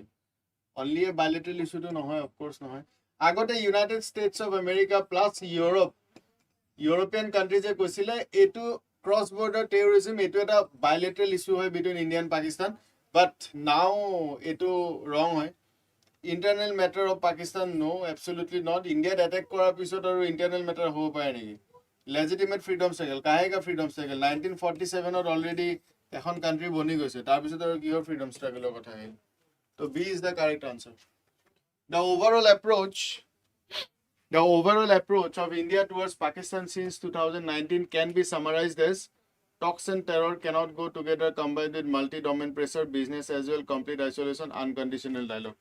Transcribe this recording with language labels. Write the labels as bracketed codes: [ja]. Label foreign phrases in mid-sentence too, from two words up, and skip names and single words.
[en] Only a bilateral issue to নহয়, of course নহয়. আগতে United States of America plus European countries [as] এ কৈছিলে এইটো [en] cross border terrorism [as] এইটো এটা [en] bilateral issue হয় between India and Pakistan, but now এইটো wrong হয়. Internal matter of Pakistan, no, absolutely not. [as] India attack কৰাৰ পিছত আৰু [en] internal matter [as] হ'ব পাৰে নেকি? [en] Legitimate freedom struggle, কাহেগা freedom struggle? [as] 1947 ত already এখন country বনি গৈছে, তাৰ পিছত আৰু কিহৰ [en] freedom struggle [as] ৰ কথা আহিল? [en] So B is the correct answer. The overall approach of India towards Pakistan since 2019 can be summarized as talks and terror cannot go together, combined with multi-domain pressure, business as well, complete isolation, unconditional dialogue.